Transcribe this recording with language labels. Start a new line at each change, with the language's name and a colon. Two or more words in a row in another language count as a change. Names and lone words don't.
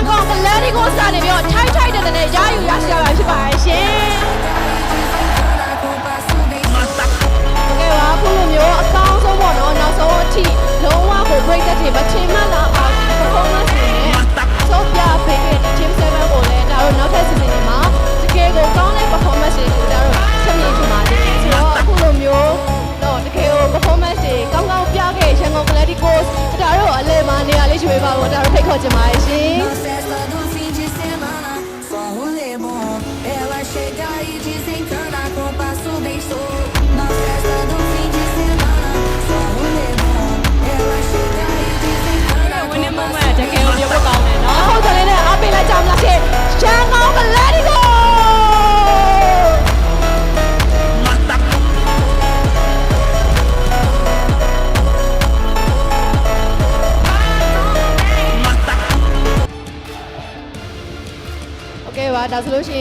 Burmese: လက်ဒီကိုစားနေပြီးတော့ထိုက်ထိုက်တဲ့တဲ့ရယူရရှိရပါဖြစ်ပါရဲ့ရှင်ကဲပါခုလိုမျိုးအကောင်းဆုံးပေါ့နော်နောက်ဆုံးအထိလုံးဝကို break တဲ့မထင်မှလားအောင်ဒီ performance တွေနဲ့ဆုံးပြပေးခဲ့တဲ့ Team 7ကိုလည်းဒါတို့နောက်ထပ် season တွေမှာတကယ်ကိုကောင်းတဲ့ performance တွေကိုဒါတို့ဆက်မြင်ချင်ပါတယ်ဆိုတော့အခုလိုမျိုးတော့တကယ်ကို performance တွေကောင်းကောင်းပြခဲ့ရန်ကုန် Galacticos ဒါတို့အလဲမှာနေရာလေးရွှေပါဖို့ဒါတို့ဖိတ်ခေါ်ချင်ပါတယ်ရှင်
Portuguese: Ela chega e desencana com o passo bem solto. Na festa do fim de semana, só um lemon. Ela chega e desencana com o passo bem solto.
Burmese: ဟုတ်တယ်လေအားပေးလိုက်ကြမလားရှင်ရန်ကုန် Galacticosပါဒါဆိုလို့ရှိ